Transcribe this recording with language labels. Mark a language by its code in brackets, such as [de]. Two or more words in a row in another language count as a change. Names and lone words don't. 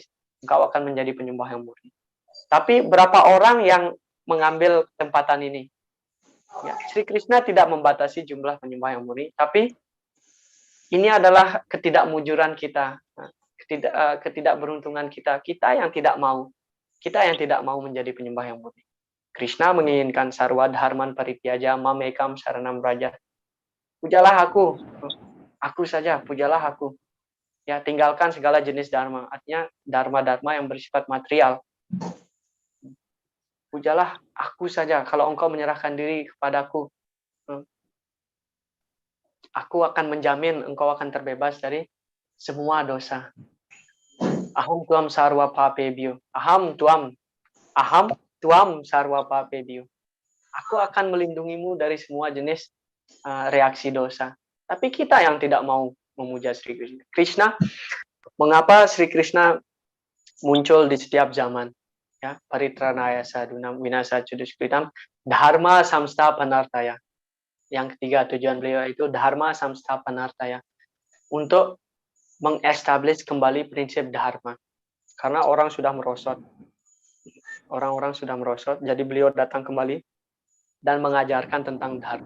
[id] Engkau akan menjadi penyembah yang murni. Tapi berapa orang yang mengambil kesempatan ini? Ya, Sri Krishna tidak membatasi jumlah penyembah yang murni. Tapi ini adalah ketidakmujuran kita. Ketidakberuntungan kita. Kita yang tidak mau menjadi penyembah yang murni. [sa] Krishna menginginkan sarwa dharman parityaja mamekam saranam raja. [id] Pujalah aku saja, pujalah aku. Ya, tinggalkan segala jenis dharma. Artinya dharma-dharma yang bersifat material. Pujalah aku saja. Kalau engkau menyerahkan diri kepadaku, aku akan menjamin engkau akan terbebas dari semua dosa. [sa] Aham tuam sarwa papebyo. Aham tuam sarwa papebyo. [id] Aku akan melindungimu dari semua jenis reaksi dosa. Tapi kita yang tidak mau memuja Sri Krishna. Krishna, mengapa Sri Krishna muncul di setiap zaman? Ya, [sa] paritranaya sadunam winasa cuduskritam dharma samstapanartaya. [id] Yang ketiga tujuan beliau itu [sa] dharma samstapanartaya. [id] Untuk mengestablish kembali prinsip dharma. Karena orang sudah merosot. Orang-orang sudah merosot, jadi beliau datang kembali dan mengajarkan tentang dharma.